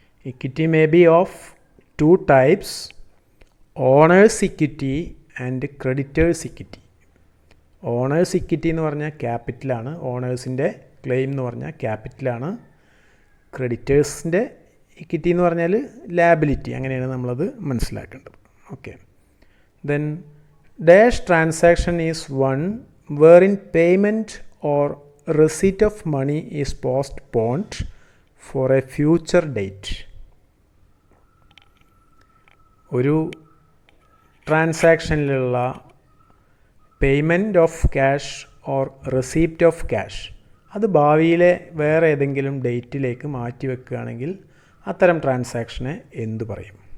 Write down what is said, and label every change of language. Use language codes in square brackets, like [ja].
[en] Equity may be of 2 types, owners equity and creditors equity. [ml] Owners equity എന്ന് പറഞ്ഞാൽ ക്യാപിറ്റലാണ്, ഓണേഴ്സിൻ്റെ claim എന്ന് പറഞ്ഞാൽ ക്യാപിറ്റലാണ്. ക്രെഡിറ്റേഴ്സിൻ്റെ equity എന്ന് പറഞ്ഞാൽ ലാബിലിറ്റി. അങ്ങനെയാണ് നമ്മളത് മനസ്സിലാക്കേണ്ടത്. Okay. [en] Then dash transaction is one wherein payment or receipt of money is postponed for a future date. [ml] ഒരു ട്രാൻസാക്ഷനിലുള്ള payment of cash or receipt of cash അത് ഭാവിയിലെ വേറെ ഏതെങ്കിലും ഡേറ്റിലേക്ക് മാറ്റി വെക്കുകയാണെങ്കിൽ അത്തരം ട്രാൻസാക്ഷനെ എന്തു പറയും?